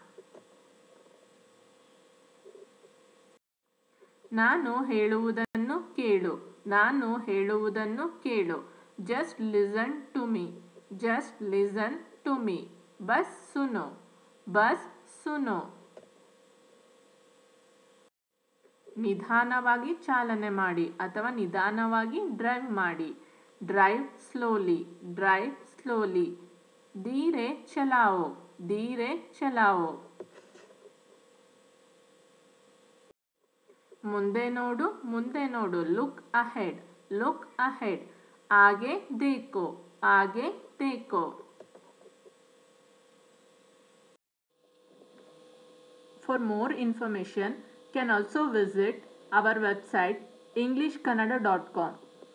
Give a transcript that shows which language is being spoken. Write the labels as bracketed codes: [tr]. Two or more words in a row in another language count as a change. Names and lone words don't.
[kn] ನಾನು ಹೇಳುವುದನ್ನು ಕೇಳು. ನಾನು ಹೇಳುವುದನ್ನು ಕೇಳು. [en] Just listen to me. Just listen to me. [hi] बस सुनो. बस सुनो. [kn] ನಿಧಾನವಾಗಿ ಚಾಲನೆ ಮಾಡಿ ಅಥವಾ ನಿಧಾನವಾಗಿ ಡ್ರೈವ್ ಮಾಡಿ. [en] Drive slowly. Drive slowly. [hi] धीरे चलाओ. धीरे चलाओ. [kn] ಮುಂದೆ ನೋಡು. ಮುಂದೆ ನೋಡು. [en] Look ahead. Look ahead. [hi] आगे देखो. आगे देखो. [en] For more information, can also visit our website englishkannada.com.